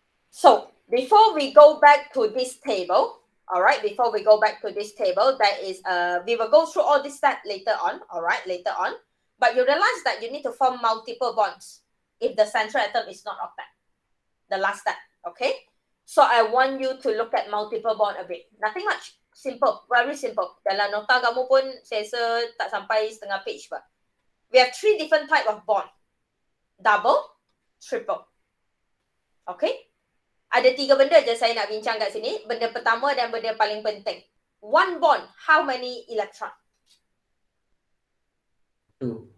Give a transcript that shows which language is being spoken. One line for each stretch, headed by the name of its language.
English: So, before we go back to this table, alright, before we go back to this table, that is, we will go through all this stuff later on, alright, later on. But you realize that you need to form multiple bonds if the central atom is not octet. The last step, okay? So I want you to look at multiple bond a bit. Nothing much. Simple, very simple.
Malay: Dalam nota kamu pun saya rasa tak sampai setengah page ba.
English: We have 3 different type of bond. Double, triple. Okay?
Malay: Ada 3 benda je saya nak bincang kat sini. Benda pertama dan benda paling penting.
English: One bond, how many electron? 2.